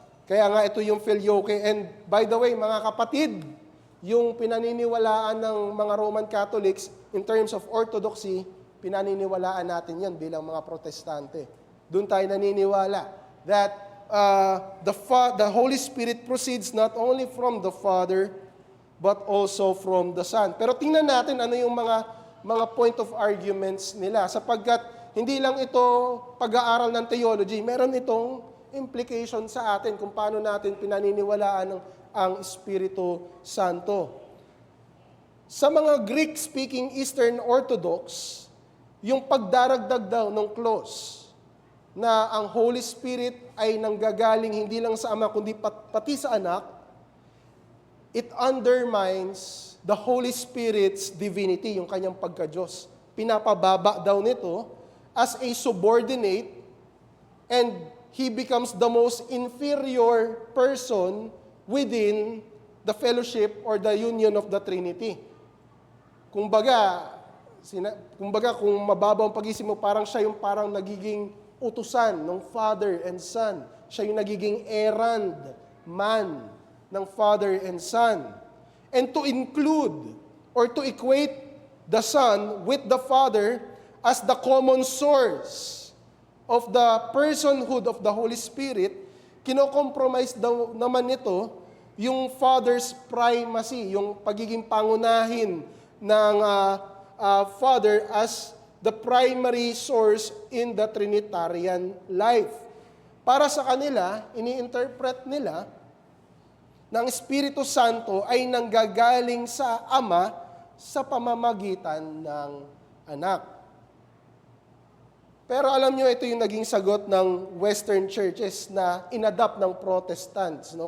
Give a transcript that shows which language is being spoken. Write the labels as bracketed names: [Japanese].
[Filipino] Kaya nga ito yung filioque. And by the way, mga kapatid, yung pinaniniwalaan ng mga Roman Catholics [English] in terms of orthodoxy, [Filipino] pinaniniwalaan natin yan bilang mga protestante. Doon tayo naniniwala [English] that the Holy Spirit proceeds not only from the Father, but also from the Son. [Filipino] Pero tingnan natin ano yung mga point of arguments nila, sapagkat hindi lang ito pag-aaral ng theology, meron itong implication sa atin kung paano natin pinaniniwalaan ang Espiritu Santo. Sa mga Greek-speaking Eastern Orthodox, yung pagdaragdag daw ng clause na ang Holy Spirit ay nanggagaling hindi lang sa Ama kundi pati sa Anak, [English] it undermines the Holy Spirit's divinity, [Filipino] yung kanyang pagka-Diyos. Pinapababa daw nito [English] as a subordinate, and He becomes the most inferior person within the fellowship or the union of the Trinity. [Filipino] Kumbaga, kung mababaw ang pag-isip mo, parang siya yung parang nagiging utusan ng Father and Son. Siya yung nagiging errand man ng Father and Son. [English] And to include or to equate the Son with the Father as the common source of the personhood of the Holy Spirit, [Filipino] kino-compromise daw naman nito yung [English] Father's primacy, [Filipino] yung pagiging pangunahin ng [English] Father as the primary source in the Trinitarian life. [Filipino] Para sa kanila, ini-interpret nila na ang Espiritu Santo ay nanggagaling sa Ama sa pamamagitan ng Anak. Pero alam nyo, ito yung naging sagot ng Western churches na inadapt ng Protestants. No?